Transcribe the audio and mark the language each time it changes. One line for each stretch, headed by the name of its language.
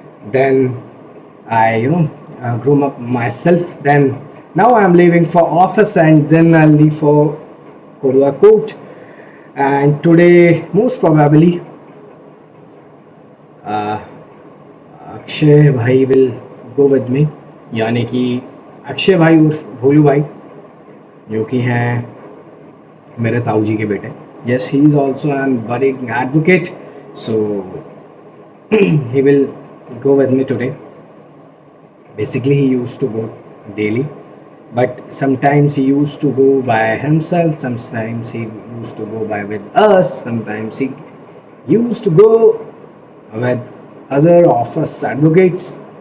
English: Then I groom up myself. Then now I'm leaving for office, and then I'll leave for Kodwa court. And today most probably Akshay bhai will go with me,
Hindi: यानी कि अक्षय भाई उर्फ भोलू भाई, जो कि हैं मेरे ताऊ जी के बेटे.
English: Yes, he is also an budding advocate, so he will go with me today. Basically, he used to go daily, but sometimes he used to go by himself, sometimes he used to go by with us, sometimes he used to go with other office advocates.